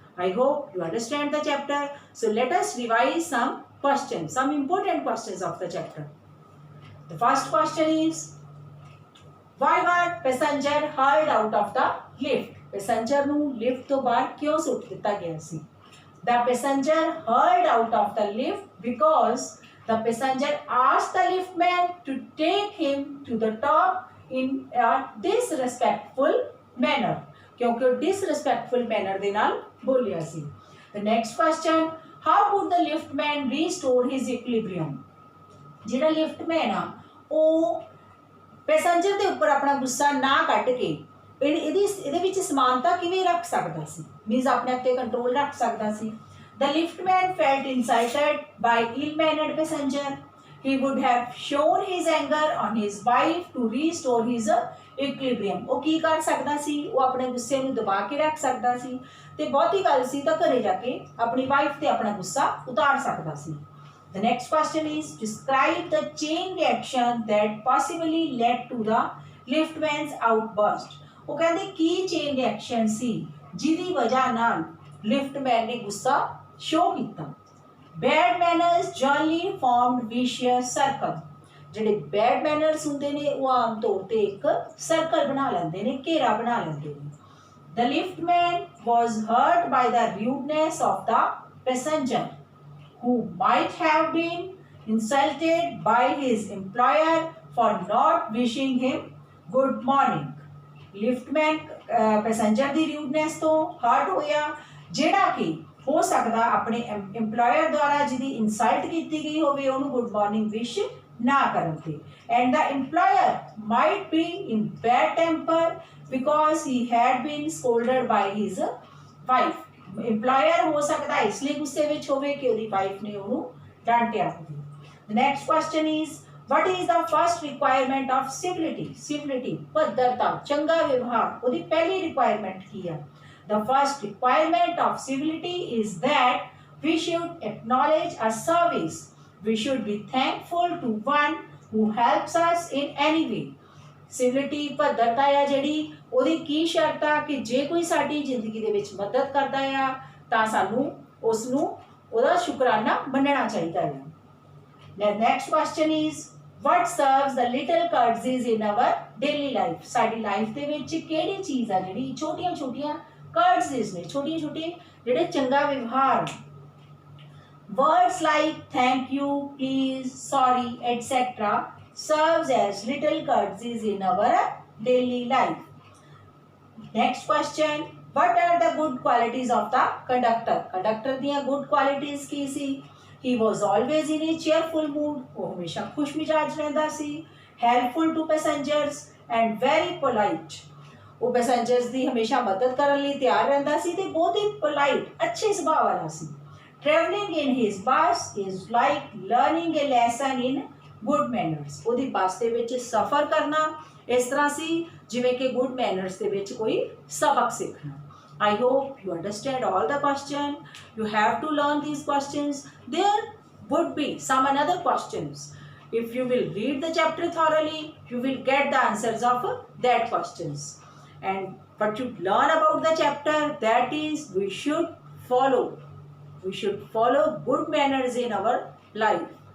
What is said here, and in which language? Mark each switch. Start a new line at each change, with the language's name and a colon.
English: I hope you understand the chapter. So let us revise some questions, some important questions of the chapter. The first question is, why were passenger hurled out of the lift?
Punjabi: Passenger ਨੂੰ lift ਤੋਂ ਬਾਹਰ ਕਿਉਂ ਸੁੱਟ ਦਿੱਤਾ ਗਿਆ ਸੀ?
English: The passenger hurled out of the lift because the passenger asked the liftman to take him to the top in a disrespectful manner.
Hindi: क्योंकि
Punjabi: disrespectful manner ਦੇ ਨਾਲ ਬੋਲਿਆ ਸੀ।
English: The next question, how could the liftman restore his equilibrium?
Punjabi: ਜਿਹੜਾ liftman ਆ ਉਹ passenger ਦੇ ਉੱਪਰ ਆਪਣਾ ਗੁੱਸਾ ਨਾ ਕੱਢ ਕੇ ਇਹਦੇ ਵਿੱਚ ਸਮਾਨਤਾ ਕਿਵੇਂ ਰੱਖ ਸਕਦਾ ਸੀ, ਮੀਨਸ ਆਪਣੇ ਆਪ 'ਤੇ ਕੰਟਰੋਲ ਰੱਖ ਸਕਦਾ ਸੀ।
English: The liftman felt insulted by ill-mannered passenger. He would have shown his anger on his wife to restore his equilibrium.
Punjabi: ਉਹ ਕੀ ਕਰ ਸਕਦਾ ਸੀ, ਉਹ ਆਪਣੇ ਗੁੱਸੇ ਨੂੰ ਦਬਾ ਕੇ ਰੱਖ ਸਕਦਾ ਸੀ ਅਤੇ ਬਹੁਤੀ ਗੱਲ ਸੀ ਤਾਂ ਘਰੇ ਜਾ ਕੇ ਆਪਣੀ ਵਾਈਫ 'ਤੇ ਆਪਣਾ ਗੁੱਸਾ ਉਤਾਰ ਸਕਦਾ ਸੀ।
English: The next question is, describe the chain reaction that possibly led to the liftman's outburst.
Punjabi: ਉਹ ਕਹਿੰਦੇ ਕੀ ਚੇਨ ਰਿਐਕਸ਼ਨ ਸੀ ਜਿਹਦੀ ਵਜ੍ਹਾ ਨਾਲ ਲਿਫਟਮੈਨ ਨੇ ਗੁੱਸਾ ਸ਼ੋ ਕੀਤਾ।
English: Bad manners generally formed vicious circle.
Punjabi: ਜਿਹੜੇ ਬੈਡ ਮੈਨਰਸ ਹੁੰਦੇ ਨੇ ਉਹ ਆਮ ਤੌਰ 'ਤੇ ਇੱਕ ਸਰਕਲ ਬਣਾ ਲੈਂਦੇ ਨੇ, ਘੇਰਾ ਬਣਾ ਲੈਂਦੇ ਨੇ।
English: The liftman was hurt by the rudeness of the passenger who might have been insulted by his employer for not wishing him good morning.
Punjabi: ਲਿਫਟਮੈਨ passenger ਦੀ ਰਿਊਡਨੈਸ ਤੋਂ ਹਰਟ ਹੋਇਆ, ਜਿਹੜਾ ਕਿ ਹੋ ਸਕਦਾ ਆਪਣੇ ਇੰਪਲੋਇਰ ਦੁਆਰਾ ਜਿਹਦੀ ਇਨਸਲਟ ਕੀਤੀ ਗਈ ਹੋਵੇ ਉਹਨੂੰ ਗੁੱਡ ਮਾਰਨਿੰਗ ਵਿਸ਼ ਨਾ ਕਰਨ 'ਤੇ।
English: And the employer might be in bad temper because he had been scolded by his wife.
Punjabi: Employer ਹੋ ਸਕਦਾ ਇਸ ਲਈ ਗੁੱਸੇ ਵਿੱਚ ਹੋਵੇ ਕਿ ਉਹਦੀ ਵਾਈਫ ਨੇ ਉਹਨੂੰ ਡਾਂਟਿਆ ਹੋਵੇ।
English: The next question is, what is the first requirement of civility?
Punjabi: Civility, ਭੱਦਰਤਾ, ਚੰਗਾ ਵਿਵਹਾਰ, ਉਹਦੀ ਪਹਿਲੀ requirement ਕੀ ਹੈ?
English: The first requirement of civility is that we should acknowledge a service. We should be thankful to one who helps us in any way.
Punjabi: Civility, ਭੱਦਰਤਾ ਆ ਜਿਹੜੀ, ਉਹਦੀ ਕੀ ਸ਼ਰਤ ਆ ਕਿ ਜੇ ਕੋਈ ਸਾਡੀ ਜ਼ਿੰਦਗੀ ਦੇ ਵਿੱਚ ਮਦਦ ਕਰਦਾ ਆ ਤਾਂ ਸਾਨੂੰ ਉਸ ਨੂੰ ਉਹਦਾ ਸ਼ੁਕਰਾਨਾ ਮੰਨਣਾ ਚਾਹੀਦਾ ਹੈ।
English: The next question is, what serves the little courtesies in our daily life?
Punjabi: ਸਾਡੀ ਲਾਈਫ ਦੇ ਵਿੱਚ ਕਿਹੜੀ ਚੀਜ਼ ਆ ਜਿਹੜੀ ਛੋਟੀਆਂ ਛੋਟੀਆਂ courtesies ਨੇ, ਛੋਟੀਆਂ ਛੋਟੀਆਂ ਜਿਹੜੇ ਚੰਗਾ ਵਿਵਹਾਰ।
English: Words like thank you, please, sorry, etc. serves as little courtesies in our daily life. Next question, what are the good qualities of the conductor?
Punjabi: Conductor ਦੀਆਂ good qualities Ki ਸੀ?
English: He was always in a cheerful mood.
Punjabi: ਉਹ ਹਮੇਸ਼ਾ ਖੁਸ਼ ਮਿਜਾਜ ਰਹਿੰਦਾ ਸੀ।
English: Helpful to passengers and very polite.
Punjabi: ਉਹ passengers ਦੀ ਹਮੇਸ਼ਾ ਮਦਦ ਕਰਨ ਲਈ ਤਿਆਰ ਰਹਿੰਦਾ ਸੀ ਤੇ ਬਹੁਤ ਹੀ polite, ਅੱਛੇ ਸੁਭਾਅ ਵਾਲਾ ਸੀ।
English: traveling in his bus is like learning a lesson in good manners.
Punjabi: ਉਹਦੀ ਬੱਸ ਦੇ ਵਿੱਚ ਸਫ਼ਰ ਕਰਨਾ ਇਸ ਤਰ੍ਹਾਂ ਸੀ ਜਿਵੇਂ ਕਿ good manners ਦੇ ਵਿੱਚ ਕੋਈ ਸਬਕ ਸਿੱਖਣਾ.
English: I hope you understand all the question. You have to learn these questions. There would be some another questions. If you will read the chapter thoroughly, you will get the answers of that questions. And what you learn about the chapter, that is we should follow good manners in our life.